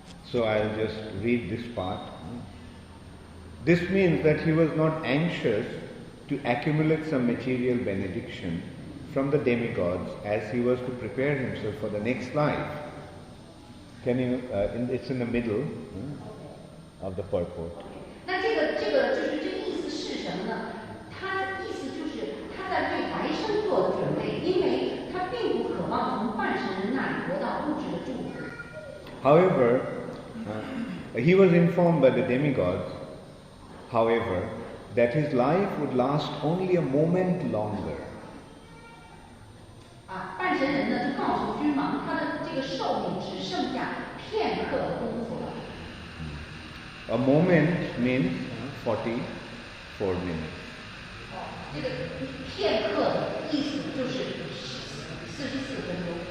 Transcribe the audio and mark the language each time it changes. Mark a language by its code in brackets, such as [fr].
[en] So I'll just read this part. This means that he was not anxious to accumulate some material benediction from the demigods as he was to prepare himself for the next life. Can you? It's in the middle of the purport. [zh] 那这个就是这个意思是什么呢？他的意思就是他在为来生做准备，因为他并不渴望从半神人那里得到物质的祝福。 [en] However, he was informed by the demigods, however, that his life would last only a moment longer. [zh] 半神人呢就告诉君王，他的这个寿命只剩下片刻的功夫了。 [en] A moment means 44 minutes. [zh] 这个片刻的意思就是44分钟。